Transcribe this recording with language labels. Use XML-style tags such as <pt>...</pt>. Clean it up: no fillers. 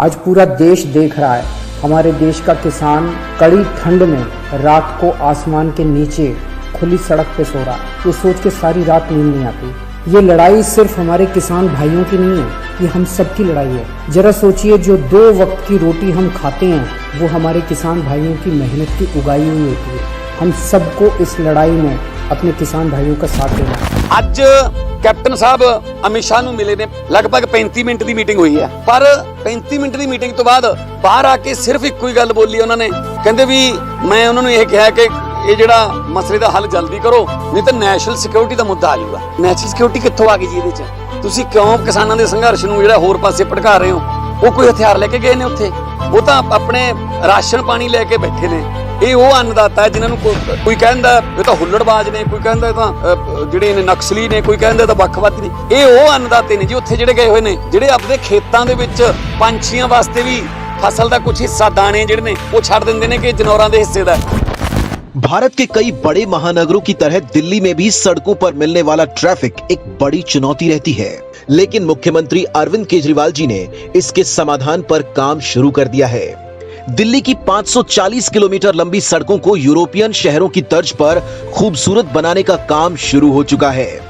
<hi>आज पूरा देश देख रहा है हमारे देश का किसान कड़ी ठंड में रात को आसमान के नीचे खुली सड़क पे सो रहा, ये सोच के सारी रात नींद नहीं आती। ये लड़ाई सिर्फ हमारे किसान भाइयों की नहीं है, ये हम सबकी लड़ाई है। जरा सोचिए, जो 2 वक्त की रोटी हम खाते हैं वो हमारे किसान भाइयों की मेहनत की उगाई हुई होती है। हम सबको इस लड़ाई में अपने किसान भाइयों का साथ देना है।</hi> <pa>ਅੱਜ ਕੈਪਟਨ ਸਾਹਿਬ ਅਮਿਤ ਸ਼ਾਹ ਨੂੰ ਮਿਲੇ ਨੇ, ਲਗਭਗ 35 ਮਿੰਟ ਦੀ ਮੀਟਿੰਗ ਹੋਈ ਹੈ, ਪਰ 35 ਮਿੰਟ ਦੀ ਮੀਟਿੰਗ ਤੋਂ ਬਾਅਦ ਬਾਹਰ ਆ ਕੇ ਸਿਰਫ ਇੱਕੋ ਹੀ ਗੱਲ ਬੋਲੀ ਉਹਨਾਂ ਨੇ। ਕਹਿੰਦੇ ਵੀ ਮੈਂ ਉਹਨਾਂ ਨੂੰ ਇਹ ਕਿਹਾ ਕਿ ਇਹ ਜਿਹੜਾ ਮਸਲੇ ਦਾ ਹੱਲ ਜਲਦੀ ਕਰੋ, ਨਹੀਂ ਤਾਂ ਨੈਸ਼ਨਲ ਸਿਕਿਉਰਿਟੀ ਦਾ ਮੁੱਦਾ ਆ ਜਾਊਗਾ। ਨੈਸ਼ਨਲ ਸਿਕਿਉਰਿਟੀ ਕਿੱਥੋਂ ਆ ਗਈ ਜੀ ਇਹਦੇ 'ਚ? ਤੁਸੀਂ ਕਿਉਂ ਕਿਸਾਨਾਂ ਦੇ ਸੰਘਰਸ਼ ਨੂੰ ਜਿਹੜਾ ਹੋਰ ਪਾਸੇ ਭਟਕਾ ਰਹੇ ਹੋ? ਉਹ ਕੋਈ ਹਥਿਆਰ ਲੈ ਕੇ ਗਏ ਨੇ ਉੱਥੇ? ਉਹ ਤਾਂ ਆਪਣੇ ਰਾਸ਼ਨ ਪਾਣੀ ਲੈ ਕੇ ਬੈਠੇ ਨੇ। ਇਹ ਉਹ ਅੰਨਦਾਤਾ ਹੈ ਜਿਨ੍ਹਾਂ ਨੂੰ ਕੋਈ ਕਹਿੰਦਾ ਇਹ ਤਾਂ ਹੁੱਲੜਬਾਜ਼ ਨੇ, ਕੋਈ ਕਹਿੰਦਾ ਤਾਂ ਜਿਹੜੇ ਨੇ ਨਕਸਲੀ ਨੇ, ਕੋਈ ਕਹਿੰਦਾ ਤਾਂ ਵੱਖਵਾਦੀ ਨੇ। ਇਹ ਉਹ ਅੰਨਦਾਤੇ ਨੇ ਜੀ ਉੱਥੇ ਜਿਹੜੇ ਗਏ ਹੋਏ ਨੇ, ਜਿਹੜੇ ਆਪਣੇ ਖੇਤਾਂ ਦੇ ਵਿੱਚ ਪੰਛੀਆਂ ਵਾਸਤੇ ਵੀ ਫਸਲ ਦਾ ਕੁਝ ਹਿੱਸਾ ਦਾਣੇ ਜਿਹੜੇ ਨੇ ਉਹ ਛੱਡ ਦਿੰਦੇ ਨੇ ਕਿ ਜਨੌਰਾਂ ਦੇ ਹਿੱਸੇ ਦਾ।</pa> <hi>भारत के कई बड़े महानगरों की तरह दिल्ली में भी सड़कों पर मिलने वाला ट्रैफिक एक बड़ी चुनौती रहती है, लेकिन मुख्यमंत्री अरविंद केजरीवाल जी ने इसके समाधान पर काम शुरू कर दिया है। दिल्ली की 540 किलोमीटर लंबी सड़कों को यूरोपियन शहरों की तर्ज पर खूबसूरत बनाने का काम शुरू हो चुका है।</hi>